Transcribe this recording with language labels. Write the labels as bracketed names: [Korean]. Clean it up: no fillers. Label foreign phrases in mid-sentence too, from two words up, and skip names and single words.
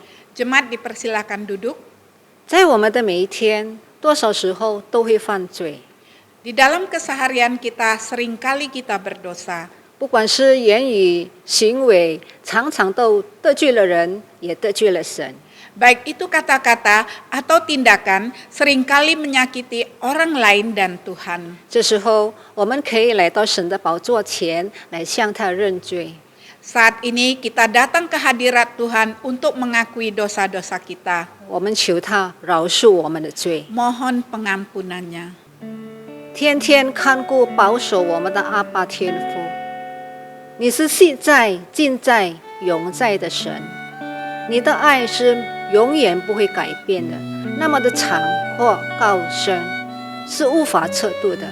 [Indonesian] Jemaat dipersilakan duduk. [Chinese] 在我们的每一天，多少时候都会犯罪， [Indonesian] Di dalam keseharian kita seringkali kita berdosa. [Chinese] 不管是言语、行为，常常都得罪了人，也得罪了神。 [Indonesian] Baik itu kata-kata atau tindakan seringkali menyakiti orang lain dan Tuhan. [Chinese] 这时候，我们可以来到神的宝座前，来向他认罪。 [Indonesian] Saat ini kita datang ke hadirat Tuhan untuk mengakui dosa-dosa kita. [Chinese] 我们求他饶恕我们的罪， [Indonesian] Mohon pengampunannya. [Chinese] 天天看顾保守我们的阿爸天父，你是昔在、今在、永在的神，你的爱是永远不会改变的，那么的长或高深，是无法测度的。